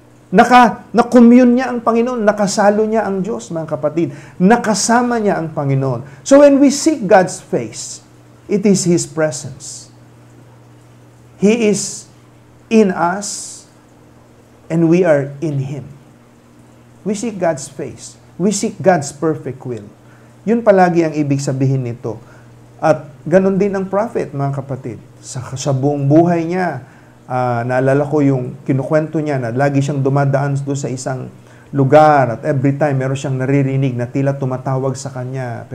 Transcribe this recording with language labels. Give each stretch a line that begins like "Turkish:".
Filipino: Na-commune niya ang Panginoon, nakasalo niya ang Diyos, mga kapatid. Nakasama niya ang Panginoon.
English: So when we seek God's face, it is His presence. He is in us and we are in Him. We seek God's face. We seek God's perfect will.
Filipino: Yun palagi ang ibig sabihin nito. At ganun din ang prophet, mga kapatid. Sa buong buhay niya, naalala ko yung kinukwento niya na lagi siyang dumadaan doon sa isang lugar at
English: every time
Filipino: meron siyang naririnig na tila tumatawag sa kanya.